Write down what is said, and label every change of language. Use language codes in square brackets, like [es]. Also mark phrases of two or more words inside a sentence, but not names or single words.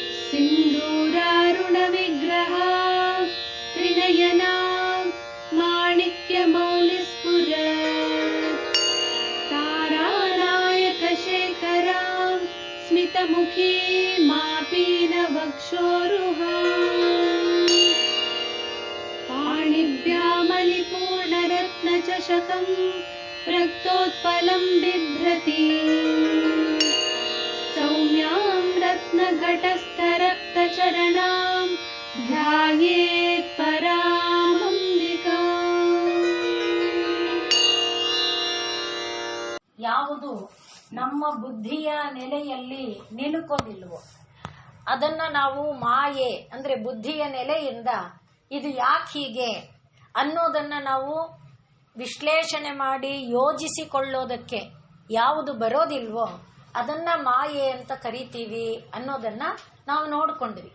[sa] सिन्दूरारुणविग्रह त्रिनयना माणिक्यमौलिस्फुरत् तारानायकशेखरां स्मितमुखी मापीनवक्षोरुहाम् पाणिभ्यामलिपूर्णरत्नचषकं रक्तोत्पलं बिभ्रति सौम्यां रत्नघटस्थरक्तचरणां ध्यायेत् परामंबिकाम्. [kn] ಯಾವುದು ನಮ್ಮ ಬುದ್ಧಿಯ ನೆಲೆಯಲ್ಲಿ ನಿಲುಕೋದಿಲ್ವೋ ಅದನ್ನ ನಾವು ಮಾಯೆ ಅಂದ್ರೆ ಬುದ್ಧಿಯ ನೆಲೆಯಿಂದ ಇದು ಯಾಕೆ ಹೀಗೆ ಅನ್ನೋದನ್ನ ನಾವು ವಿಶ್ಲೇಷಣೆ ಮಾಡಿ ಯೋಜಿಸಿಕೊಳ್ಳೋದಕ್ಕೆ ಯಾವುದು ಬರೋದಿಲ್ವೋ ಅದನ್ನ ಮಾಯೆ ಅಂತ ಕರಿತೀವಿ ಅನ್ನೋದನ್ನ ನಾವು ನೋಡ್ಕೊಂಡ್ವಿ.